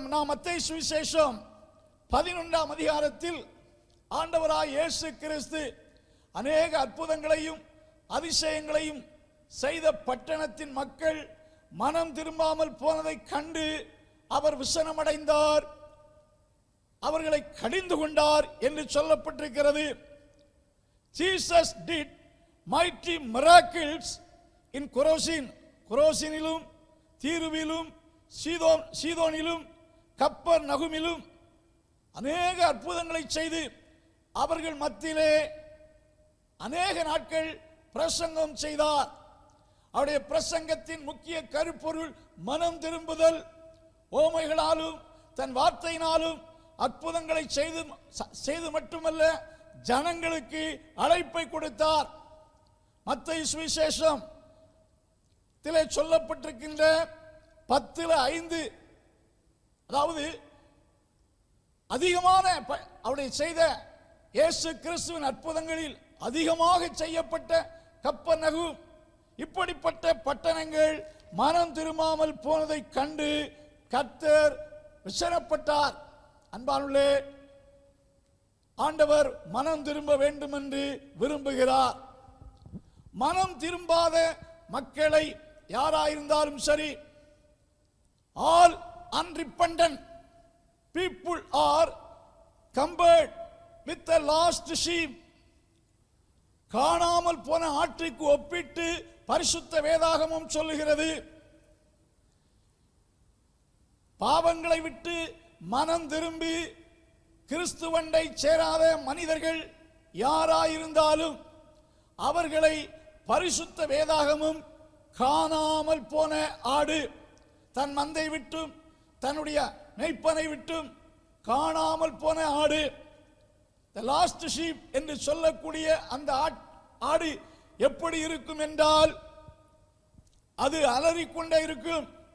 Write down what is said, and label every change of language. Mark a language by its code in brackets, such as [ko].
[ta] மத்தேயு சுவிசேஷம் 11ஆம் அதிகாரத்தில் ஆண்டவராய் இயேசு கிறிஸ்து அநேக அற்புதங்களையும் அதிசயங்களையும் செய்த பட்டணத்தின் மக்கள் மனம் திரும்பாமல் போனதை கண்டு அவர் விசனமடைந்தார், அவர்களை கடிந்து கொண்டார் என்று சொல்லப்பட்டிருக்கிறது. [en] Jesus did mighty miracles in Chorazin. கொரோசினிலும் [ta] தீருவிலும் சீதோனிலும் கப்பர் நகுமிலும் அநேக அற்புதங்களை செய்து அவர்கள் மத்தியிலே அநேக நாட்கள் பிரசங்கம் செய்தார். அவருடைய பிரசங்கத்தின் முக்கிய கருப்பொருள் மனம் திரும்புதல். ஓமைகளாலும் தன் வார்த்தையினாலும் அற்புதங்களை செய்து மட்டுமல்ல, ஜனங்களுக்கு அழைப்பை கொடுத்தார். மத்தேயு சுவிசேஷம் சொல்லப்பட்டிருக்கின்ற 10:5, அதாவது அதிகமான அவருடைய செய்த இயேசு கிறிஸ்துவின் அற்புதங்களில் அதிகமாக செய்யப்பட்ட கப்பர்நகூம் இப்படிப்பட்ட பட்டணங்கள் மனம் திரும்பாமல் போனதை கண்டு கர்த்தர் விசனப்பட்டார். அன்பானுள்ளே, ஆண்டவர் மனம் திரும்ப வேண்டும் என்று விரும்புகிறார். மனம் திரும்பாத மக்களை யாராயிருந்தாலும் சரி, [en] all unrepentant people are compared with the lost sheep. [ta] காணாமல் போன ஆட்டுக்கு ஒப்பிட்டு பரிசுத்த வேதாகமம் சொல்லுகிறது. பாவங்களை விட்டு மனம் திரும்பி கிறிஸ்துவண்டை சேராத மனிதர்கள் யாராயிருந்தாலும் அவர்களை பரிசுத்த வேதாகமும் காணாமல் போன ஆடு, தன் மந்தை விட்டும் தன்னுடைய மேய்ப்பனை விட்டும் காணாமல் போன ஆடு, [en] the last sheep [ta] என்று சொல்லக்கூடிய அந்த ஆடு எப்படி இருக்கும் என்றால், அது அலறிக்கொண்டே இருக்கும்.